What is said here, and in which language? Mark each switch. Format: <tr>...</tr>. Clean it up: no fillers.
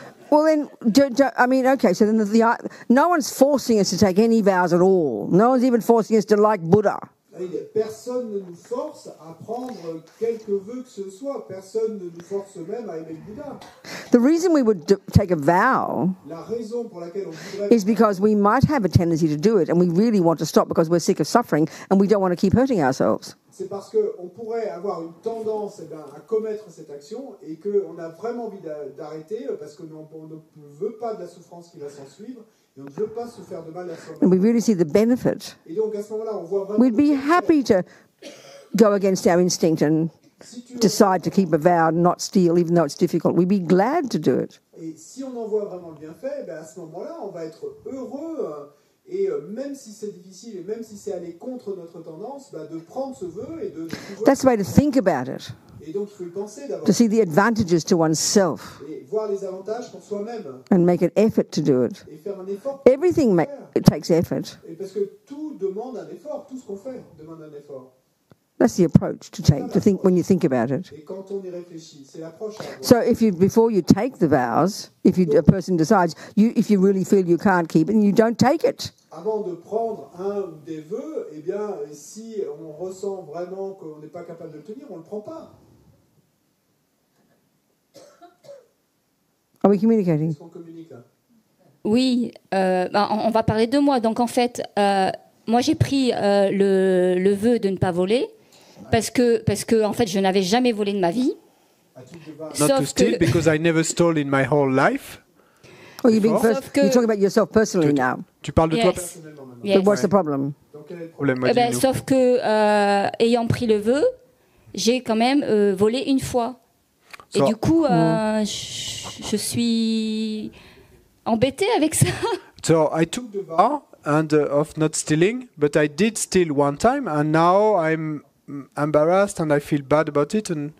<en>Well, then, I mean, okay, so then no one's forcing us to take any vows at all. No one's even forcing us to like Buddha.</en> <fr>Personne ne nous force à prendre quelque vœu que ce soit. Personne ne nous force même à aimer le Bouddha.</fr> <en>The reason we would take a vow</en> <fr>La raison pour laquelle on voudrait</fr> <en>is because we might have a tendency to do it and we really want to stop because we're sick of suffering and we don't want to keep hurting ourselves.</en> <fr>c'est parce qu'on pourrait avoir une tendance à commettre cette action et qu'on a vraiment envie d'arrêter parce qu'on ne veut pas de la souffrance qui va s'en suivre et on ne veut pas se faire de mal à soi-même.</fr> <en>And we really see the benefit.</en> <fr>Et donc à ce moment-là, on voit vraiment</fr> <en>We'd be happy to go against our instinct and decide to keep a vow and not steal even though it's difficult. We'd be glad to do it.</en> <fr>Et si on en voit vraiment le bienfait, à ce moment-là, on va être heureux. Et même si c'est difficile, et même si c'est aller contre notre tendance, de prendre ce vœu et de pouvoir...</fr> <en>That's the way to think about it.</en> <fr>Et donc il faut y penser d'abord.</fr> <en>To see the advantages to oneself.</en> <fr>Et voir les avantages pour soi-même.</fr> <en>And make an effort to do it.</en> <fr>Et faire un effort.</fr> <en>Everything it takes effort.</en> <fr>Et parce que tout demande un effort, tout ce qu'on fait demande un effort.</fr> <en>That's the approach to take, to think when you think about it.</en> <fr>Et quand on y réfléchit, c'est l'approche à avoir.</fr> <en>So before you take the vows, a person decides, if you really feel you can't keep it, you don't take it.</en> <fr>Avant de prendre un ou des vœux, si on ressent vraiment qu'on n'est pas capable de le tenir, on ne le prend pas.</fr> <en>Are we communicating?</en> <fr>Est-ce qu'on communique là? Oui, on va parler de moi. Donc en fait, moi j'ai pris le vœu de ne pas voler parce que en fait je n'avais jamais volé de ma vie.</fr> <en>Not to steal because I never stole in my whole life. Oh, you're talking about yourself personally now. Tu parles de toi personnellement maintenant. Yes. But what's the problem?</en> <fr>Donc quel est le problème? Sauf que ayant pris le vœu, j'ai quand même volé une fois. Et du coup, je suis embêtée avec ça.</fr> <en>So I took the vow of not stealing, but I did steal one time, and now I'm embarrassed and I feel bad about it.</en>